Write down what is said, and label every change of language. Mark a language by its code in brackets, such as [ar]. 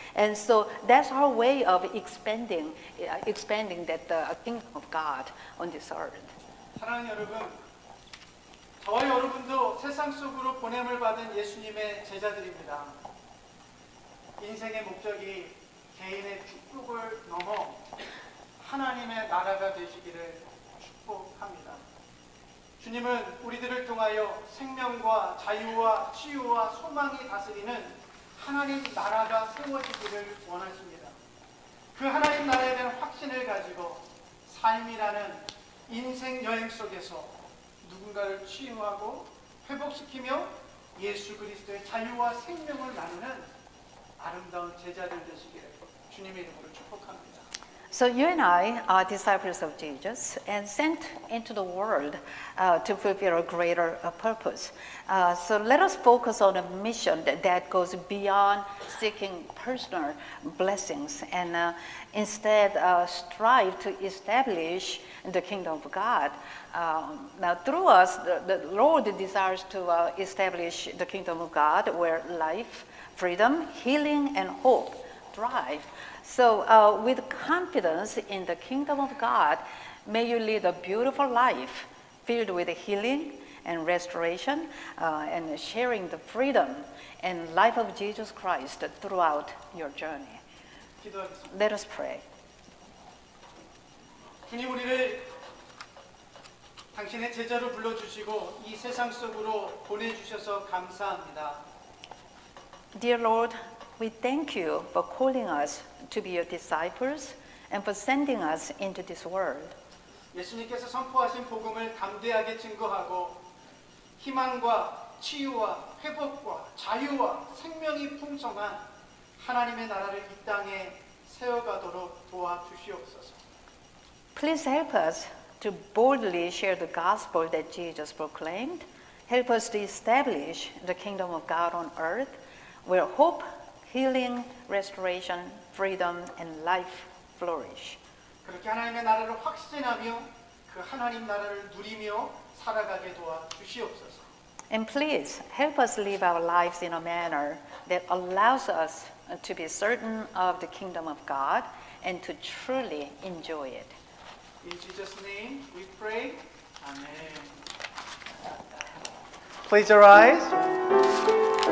[en] And so that's her way of expanding that the kingdom of God on this earth. [ko] 사랑하는 여러분, 저와 여러분도 세상 속으로 보냄을 받은 예수님의 제자들입니다. 인생의 목적이 개인의 축복을 넘어 하나님의 나라가 되시기를 축복합니다. 주님은 우리들을 통하여 생명과 자유와 치유와 소망이 다스리는 하나님 나라가 세워지기를 원하십니다. 그 하나님 나라에 대한 확신을 가지고 삶이라는 인생 여행 속에서 누군가를 치유하고 회복시키며 예수 그리스도의 자유와 생명을 나누는 아름다운 제자들 되시기를 주님의 이름으로 축복합니다. [en] So you and I are disciples of Jesus and sent into the world to fulfill a greater purpose. So let us focus on a mission that goes beyond seeking personal blessings, and instead strive to establish the kingdom of God. Now through us, the Lord desires to establish the kingdom of God where life, freedom, healing, and hope thrive. So with confidence in the kingdom of God, may you lead a beautiful life filled with healing and restoration and sharing the freedom and life of Jesus Christ throughout your journey. [ko] 기도하겠습니다. [en] Let us pray. [ko] 주님, 우리를 당신의 제자로 불러주시고 이 세상 속으로 보내주셔서 감사합니다. [en] Dear Lord, we thank you for calling us to be your disciples and for sending us into this world. [ko] 예수님께서 선포하신 복음을 담대하게 증거하고 희망과 치유와 회복과 자유와 생명이 풍성한 하나님의 나라를 이 땅에 세워가도록 도와주시옵소서. [en] Please help us to boldly share the gospel that Jesus proclaimed. Help us to establish the kingdom of God on earth, where hope, healing, restoration, freedom, and life flourish. [ko] 그렇게 하나님의 나라를 확신하며 그 하나님 나라를 누리며 살아가게 도와주시옵소서. [en] And please help us live our lives in a manner that allows us to be certain of the kingdom of God and to truly enjoy it. In Jesus' name we pray. Amen. Please arise.